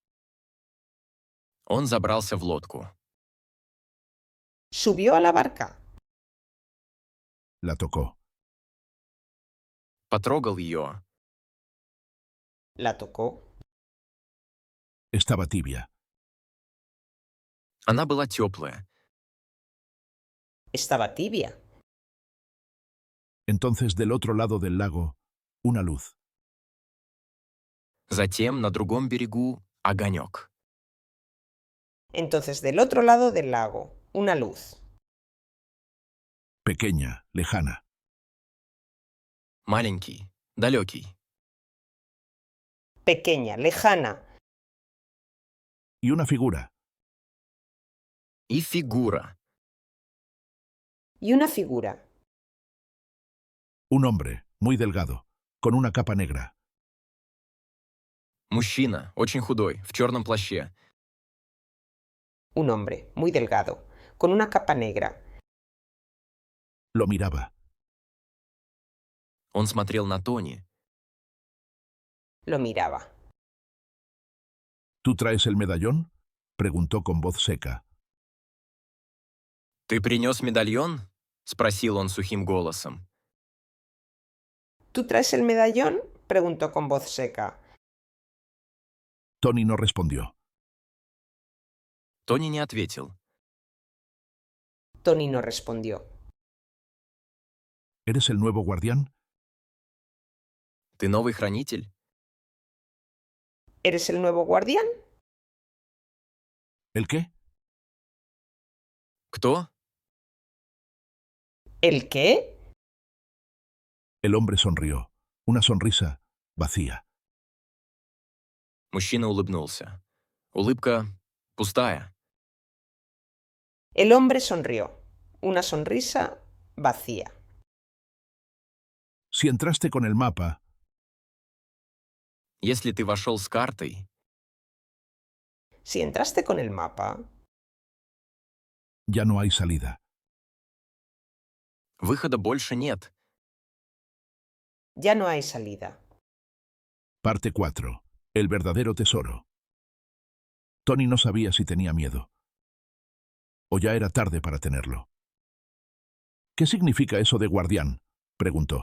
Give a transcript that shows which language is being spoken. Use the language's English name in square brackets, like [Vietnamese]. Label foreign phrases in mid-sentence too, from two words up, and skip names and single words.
[Russian] Он забрался в лодку. [Spanish] Subió a la barca. La tocó. [Russian] Потрогал ее. [Spanish] La tocó. Estaba tibia. [Russian] Она была теплая. [Spanish] Estaba tibia. Entonces, del otro lado del lago, una luz. [Russian] Затем на другом берегу огонек. [Spanish] Entonces, del otro lado del lago, una luz. Pequeña, lejana. [Russian] Маленький, далекий. [Spanish] Pequeña, lejana. Y una figura. [Russian] И фигура. [Spanish] Y una figura. Un hombre, muy delgado, con una capa negra. [Russian] Мужчина, очень худой, в черном плаще. [Spanish] Un hombre, muy delgado, con una capa negra. Lo miraba. [Russian] Он смотрел на Тони. [Spanish] Lo miraba. ¿Tú traes el medallón? Preguntó con voz seca. [Russian] «Ты принес медальон?» — спросил он сухим голосом. [Spanish] ¿Tú traes el medallón? Preguntó con voz seca. Tony no respondió. [Russian] Тони не ответил. [Spanish] Tony no respondió. ¿Eres el nuevo guardián? [Russian] «Ты новый хранитель?» [Spanish] ¿Eres el nuevo guardián? ¿El qué? [Russian] «Кто?» [Spanish] ¿El qué? El hombre sonrió. Una sonrisa vacía. [Russian] Мужчина улыбнулся. Улыбка пустая. [Spanish] El hombre sonrió. Una sonrisa vacía. Si entraste con el mapa, [Russian] Если ты вошел с картой, [Spanish] Si entraste con el mapa, ya no hay salida. [Russian] выхода больше нет. [Spanish] ya no hay salida. Parte 4. El verdadero tesoro. Tony no sabía si tenía miedo. O ya era tarde para tenerlo. ¿Qué significa eso de guardián? Preguntó.